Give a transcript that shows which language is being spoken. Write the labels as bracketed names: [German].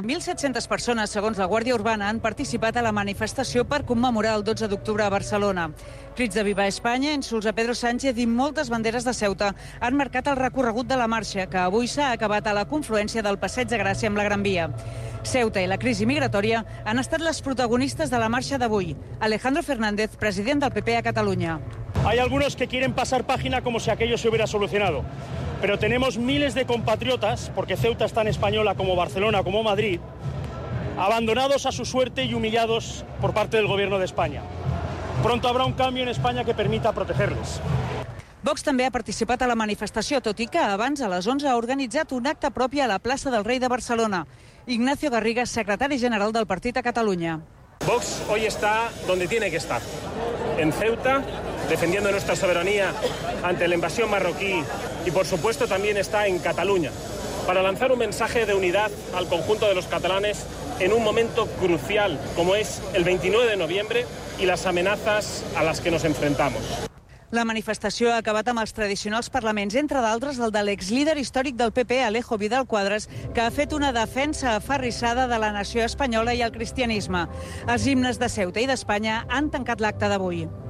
[Catalan] 1.700 persones, segons la Guàrdia Urbana, han participat a la manifestació per commemorar el 12 d'octubre a Barcelona. Crits de Viva Espanya, insults a Pedro Sánchez i moltes banderes de Ceuta han marcat el recorregut de la marxa, que avui s'ha acabat a la confluència del Passeig de Gràcia amb la Gran Via. Ceuta i la crisi migratòria han estat les protagonistes de la marxa d'avui. Alejandro Fernández, president del PP a Catalunya. [Spanish] Hay algunos que quieren pasar página como si aquello se hubiera solucionado. Pero tenemos miles de compatriotas, porque Ceuta es tan española como Barcelona, como Madrid, abandonados a su suerte y humillados por parte del gobierno de España. Pronto habrá un cambio en España que permita protegerles. [Catalan] Vox també ha participat a la manifestació, tot i que abans, a les 11, ha organitzat un acte propi a la plaça del Rei de Barcelona. Ignacio Garriga, secretari general del partit a Catalunya. [Spanish] Vox hoy está donde tiene que estar, en Ceuta, defendiendo nuestra soberanía ante la invasión marroquí y, por supuesto, también está en Cataluña, para lanzar un mensaje de unidad al conjunto de los catalanes en un momento crucial, como es el 29 de noviembre y las amenazas a las que nos enfrentamos. [Catalan] La manifestació ha acabat amb els tradicionals parlaments, entre d'altres el de l'exlíder històric del PP, Alejo Vidal Quadras, que ha fet una defensa aferrissada de la nació espanyola i el cristianisme. Els himnes de Ceuta i d'Espanya han tancat l'acte d'avui.